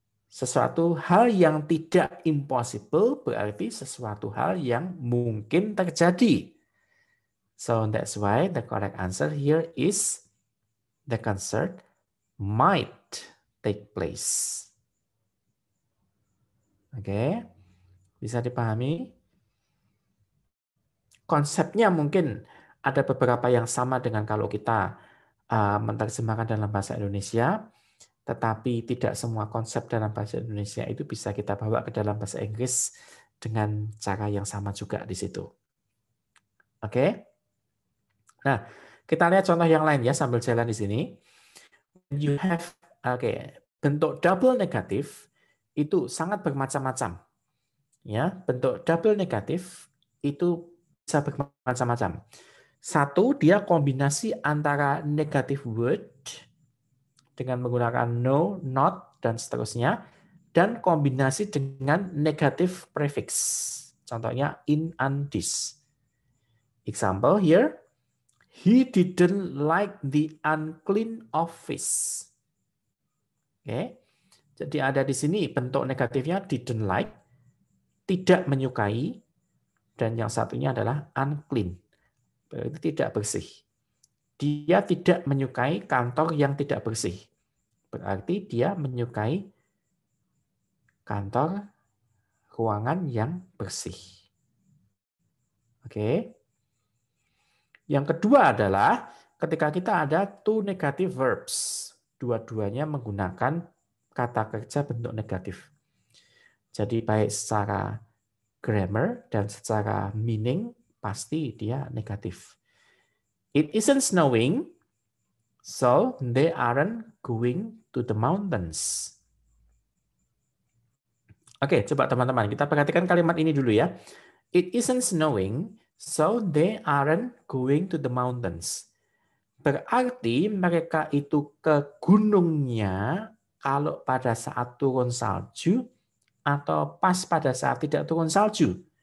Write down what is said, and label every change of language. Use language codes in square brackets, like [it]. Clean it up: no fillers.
[id] Sesuatu hal yang tidak impossible berarti sesuatu hal yang mungkin terjadi. [en] So that's why the correct answer here is the concert might take place. [id] Oke, bisa dipahami? Konsepnya mungkin ada beberapa yang sama dengan kalau kita menerjemahkan dalam bahasa Indonesia, tetapi tidak semua konsep dalam bahasa Indonesia itu bisa kita bawa ke dalam bahasa Inggris dengan cara yang sama juga di situ. Oke? Nah, kita lihat contoh yang lain ya sambil jalan di sini. [en] You have, [id] bentuk double negatif itu sangat bermacam-macam. Ya, bentuk double negatif itu bisa bermacam-macam. Satu, dia kombinasi antara negative word dengan menggunakan no, not, dan seterusnya, dan kombinasi dengan negative prefix. [en] Contohnya in and this. Example here, he didn't like the unclean office. [id] Oke. Jadi ada di sini bentuk negatifnya didn't like, tidak menyukai, dan yang satunya adalah unclean, berarti tidak bersih. Dia tidak menyukai kantor yang tidak bersih, berarti dia menyukai kantor ruangan yang bersih. Oke. Yang kedua adalah ketika kita ada two negative verbs. Dua-duanya menggunakan kata kerja bentuk negatif. Jadi baik secara grammar dan secara meaning pasti dia negatif. [en] It isn't snowing, so they aren't going to the mountains. [id] Oke, coba teman-teman kita perhatikan kalimat ini dulu ya. [en] It isn't snowing, so they aren't going to the mountains. [id] Berarti mereka itu ke gunungnya kalau pada saat turun salju atau pas pada saat tidak turun salju.